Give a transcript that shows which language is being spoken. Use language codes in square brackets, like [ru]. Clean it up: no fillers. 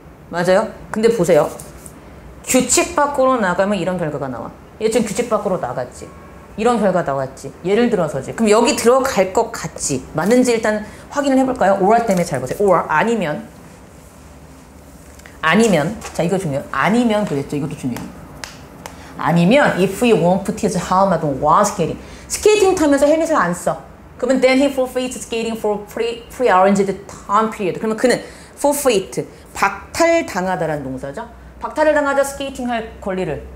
[ko] 맞아요? 근데 보세요. 규칙 밖으로 나가면 이런 결과가 나와. 얘 지금 규칙 밖으로 나갔지. 이런 결과 나왔지. 예를 들어서지. 그럼 여기 들어갈 것 같지. 맞는지 일단 확인을 해볼까요? or 때문에 잘 보세요. or 아니면 자 이거 중요해요. 아니면 그랬죠. 이것도 중요해요. 아니면 [en] if he won't put his helmet on while skating. [ko] 스케이팅 타면서 헬멧을 안 써. 그러면 [en] then he forfeits skating for pre-arranged time period. [ko] 그러면 그는 forfeit, 박탈당하다라는 동사죠. 박탈을 당하자 스케이팅 할 권리를.